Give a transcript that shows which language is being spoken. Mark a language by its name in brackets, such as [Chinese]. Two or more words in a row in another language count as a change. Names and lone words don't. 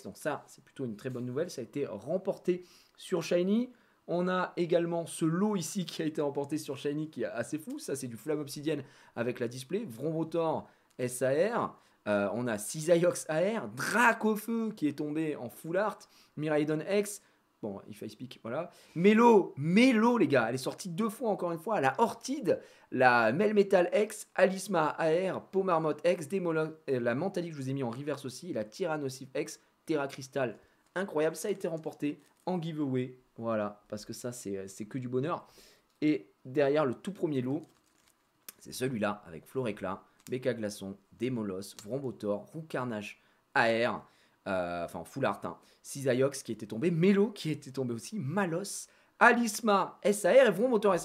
[French] Donc ça, c'est plutôt une très bonne nouvelle. Ça a été remporté sur Shiny. On a également ce lot ici qui a été remporté sur Shiny qui est assez fou. Ça, c'est du Flamme Obsidienne avec la display. Vromvotor SAR. On a Cisaiox AR. Dracofeu qui est tombé en [English] full art. [French] Miraidon X. Bon, [English] if I speak, [French] voilà. Mélo, les gars. Elle est sortie 2 fois, encore une fois. La Ortide, la Melmetal X, Alisma AR, Pomarmotte X, la Mentalique, je vous ai mis en reverse aussi. Et la Tyrannosif X, Terra Crystal. Incroyable, ça a été remporté en giveaway. Voilà, parce que ça, c'est que du bonheur. Et derrière le tout premier lot, c'est celui-là, avec Floréclat, Becca Glaçon, Démolos, Vrombotor, Roucarnage, AR, enfin [English] Full Art, [French] Cisaiox qui était tombé, Mélo qui était tombé aussi, Malos, Alisma, SAR et Vrombotor SAR.